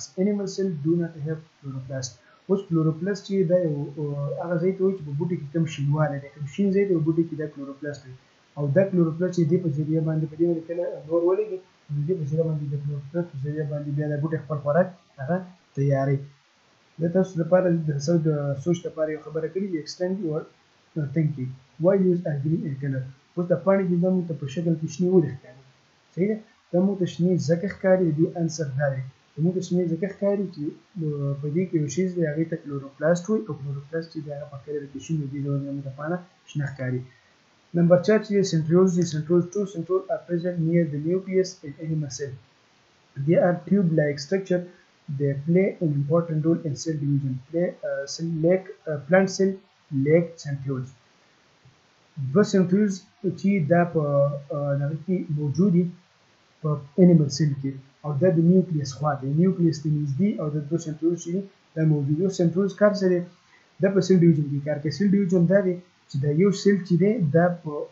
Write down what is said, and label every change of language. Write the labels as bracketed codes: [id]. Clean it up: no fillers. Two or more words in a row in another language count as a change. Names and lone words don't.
[en] Animal cells do not have chloroplast. which chloroplast [ps] دا هغه ځای ته وایي چې په بوټي کې کوم شینوالی دی کوم شین ځای دی په بوټي کې دا کلوروپلاست وي او دا کلوروپلاست چې دې په ذریعه باندې په دې باندې کله نور ولګي نو دې په ذریعه باندې د کلوروپلاست په ذریعه باندې بیا د بوټي خپل خوراک هغه تیاروي دا تاسو لپاره د سوچ لپاره یو خبره کړې [en] extend your thinking why use a green in color [ps] اوس د پاڼې چې دا موږ ته په شکل کې شنې ولې ښکاري صحیح ده دا موږ ته شنې ځکه ښکاري د دې انسر دا دی چې موږ ته شنې ځکه ښکاري چې په دې کې یو شیز دی هغې ته کلوروپلاست وایي او کلوروپلاست چې د هغه په کلر کې شین دی دې ډول موږ ته پاڼه شنه ښکاري نمبر 4 چې [en] centrioles دي centrioles two centrioles are present near the nucleus in animal cell they are tube like structure they play an important role in cell division plant cell lack centrioles [ps] دو سنټریولز چې دا په دغه کې موجود دي په [en] animal cell [ps] کې او دا د نیوکلیس خوا دی نیوکلیس ته نږدې او د دو سنټریولز چې دا موجود دي سنټریولز کار څه دی دا په [en] cell division [ps] کې کار کوي [en] cell division [ps] دا دی چې دا یو سیل چې دی دا په